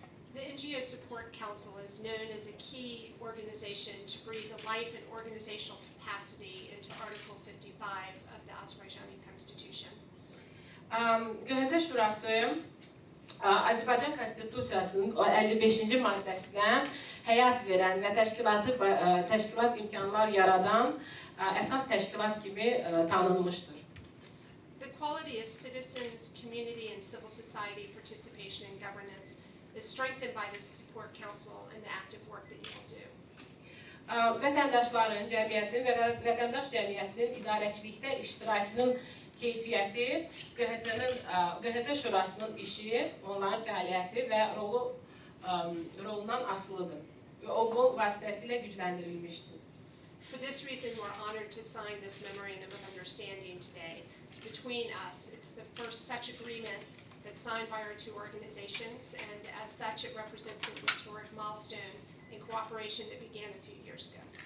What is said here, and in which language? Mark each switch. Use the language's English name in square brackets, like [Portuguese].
[English] The NGO Support Council is known as a key organization to breathe a life and organizational capacity into Article 55 of the Azerbaijani Constitution. [Azerbaijani] QHT-ŞURASI Azərbaycan Konstitusiyasının 55-ci maddəsinə həyat verən və təşkilat imkanlar yaradan əsas təşkilat kimi tanınmışdır. [English] The quality of citizens, community, and civil society participation in governance is strengthened by the Support Council and the active work that you will do. [Azerbaijani] Vətəndaşların, cəmiyyətin və vətəndaş cəmiyyətinin idarəçilikdə iştirakının keyfiyyəti, QHT-ŞURASının işi, onların fəaliyyəti və rolundan asılıdır. Və o bu vasitəsilə gücləndirilmişdir. [English] For this reason, we're honored to sign this memorandum of understanding today between us. It's the first such agreement that's signed by our two organizations, and as such, it represents an historic milestone in cooperation that began a few years ago.